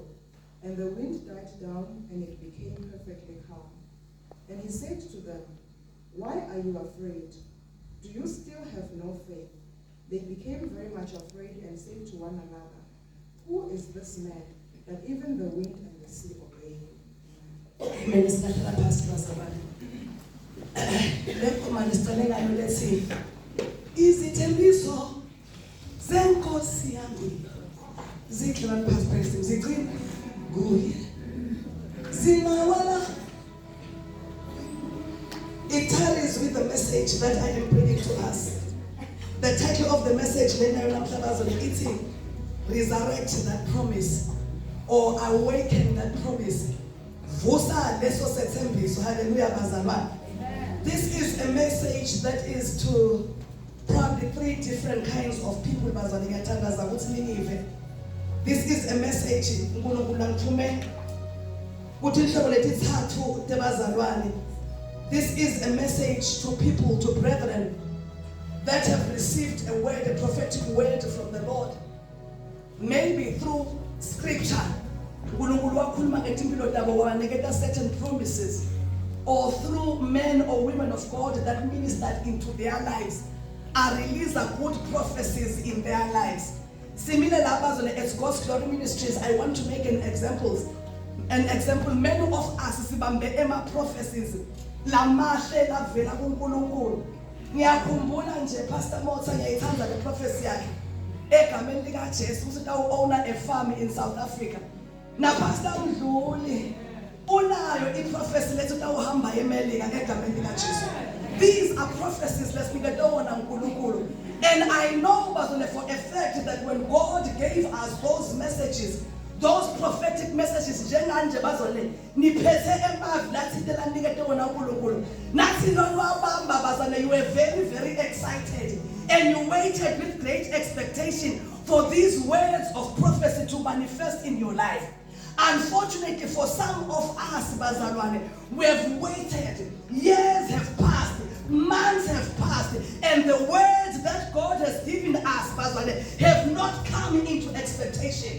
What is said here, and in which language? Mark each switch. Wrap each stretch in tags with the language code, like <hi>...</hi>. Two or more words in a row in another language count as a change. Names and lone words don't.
<en>And the wind died down, and it became perfectly calm. And he said to them, "Why are you afraid? Do you still have no faith?" They became very much afraid and said to one another, "Who is this man, that even the wind and the sea obey him?" Amen.</en> <ss>Silahlala phasi bazalwane. Lekhomane sicale ngayo lethi izithembiso zenkosi yami zigxila phasi phezulu zigcina kuye zingawala.</ss> <en>It tallies with the message that I am bringing to us. The title of the message</en> <ss>lenayo namhlanje ithi</ss> <en>resurrect that promise or awaken that promise.</en> <ss>Vusa leso sethembiso. Hallelujah bazalwane.</ss> <en>This is a message that is to probably 3 different kinds of people bazalwane.</en> <ss>Ngiyathandaza ukuthi ninive.</ss> <en>This is a message</en> <ss>uNkulunkulu angithume ukuthi ihlobo letithathu tebazalwane.</ss> <en>This is a message to people, to brethren that have received a word, a prophetic word from the Lord. Maybe through scripture, certain promises, or through men or women of God that ministered into their lives, are released good prophecies in their lives. Similar as God's Glory Ministries, I want to make an example. Many of us</en> <ss>sibambe ema prophecies. Lamahle lavela kuNkulunkulu. Ngiyakhumbula nje Pastor Motsa ngiyayithanda le prophecy yakhe egameni lika Jesu ukuthi</ss> <en>owner a farm in South Africa.</en> <ss>Na Pastor Mdluli unayo iprofesi lethu tawuhamba eMelika ngegameni lika Jesu.</ss> <en>These are prophecies</en> <ss>lesifike tawona uNkulunkulu.</ss> <en>And I know for a fact that when God gave us those messages, those prophetic messages</en> <ss>njenganje bazole niphethe emavi lathi telandike wona uNkulunkulu nathi lonwabamba bazale,</ss> <en>you were very, very excited and you waited with great expectation for these words of prophecy to manifest in your life. Unfortunately for some of us bazalwane, we have waited, years have passed, months have passed, and the words that God has given us bazalwane have not come into expectation.</en>